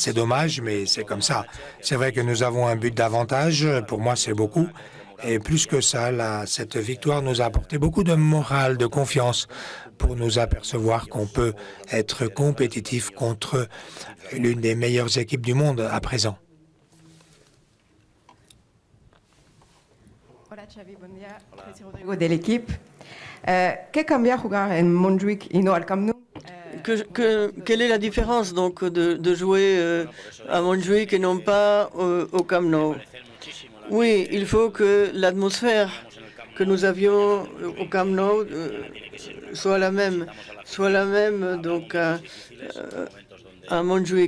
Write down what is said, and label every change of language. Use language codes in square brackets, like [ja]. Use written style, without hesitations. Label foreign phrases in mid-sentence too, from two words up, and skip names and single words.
[fr] C'est dommage, mais c'est comme ça. C'est vrai que nous avons un but d'avantage. Pour moi, c'est beaucoup. Et plus que ça, cette victoire nous a apporté beaucoup de morale, de confiance pour nous apercevoir qu'on peut être compétitif contre l'une des meilleures équipes du monde à présent. [ca] Hola Xavi, bon dia. [es] Soy Rodrigo de l'équipe. ¿Qué cambia jugar en Montjuic y no al Camp Nou? [fr] Quelle est la différence donc de jouer à Montjuic et non pas au Camp Nou? Oui, il faut que l'atmosphère que nous avions au Camp Nou soit la même donc à Montjuic.